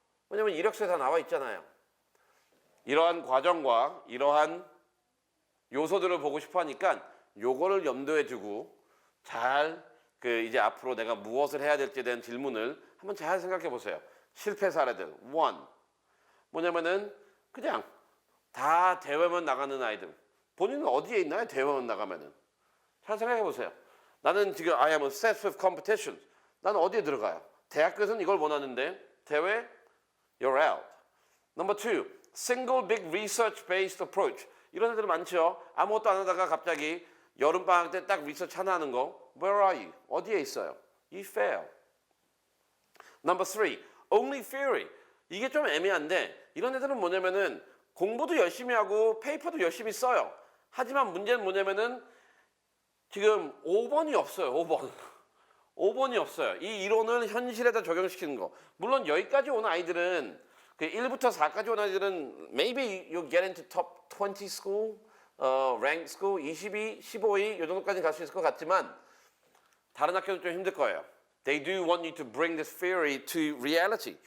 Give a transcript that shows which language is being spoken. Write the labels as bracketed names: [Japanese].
[Korean] 왜냐면 이력서에 다 나와 있잖아요. 이러한 과정과 이러한 요소들을 보고 싶어 하니까 요거를 염두에 두고 잘 이제 앞으로 내가 무엇을 해야 될지에 대한 질문을 한번 잘 생각해 보세요. 실패 사례들. 1. 뭐냐면은 그냥 다 대회만 나가는 아이들. 본인은 어디에 있나요? 대회만 나가면은. 잘 생각해 보세요. 나는 지금 [English] I am obsessed with competition. [Korean] 나는 어디에 들어가요? 대학교에서는 이걸 원하는데 대회? [English] You're out. Number 2. Single big research based approach. [Korean] 이런 애들 많죠. 아무것도 안 하다가 갑자기 여름방학 때 딱 리서치 하나 하는 거. [English] Where are you? [Korean] 어디에 있어요? [English] You fail. Number 3. Only theory. [Korean] 이게 좀 애매한데 이런 애들은 뭐냐면은 공부도 열심히 하고 페이퍼도 열심히 써요. 하지만 문제는 뭐냐면은 지금 5번이 없어요. 5번. 5번이 없어요. 이 이론을 현실에다 적용시키는 거. 물론 여기까지 온 아이들은 그 1부터 4까지 온 아이들은 [English] maybe you get into top 20 school, rank school 22, [Korean] 15위 이 정도까지 갈 수 있을 것 같지만 다른 학교는 좀 힘들 거예요. [English] They do want you to bring this theory to reality.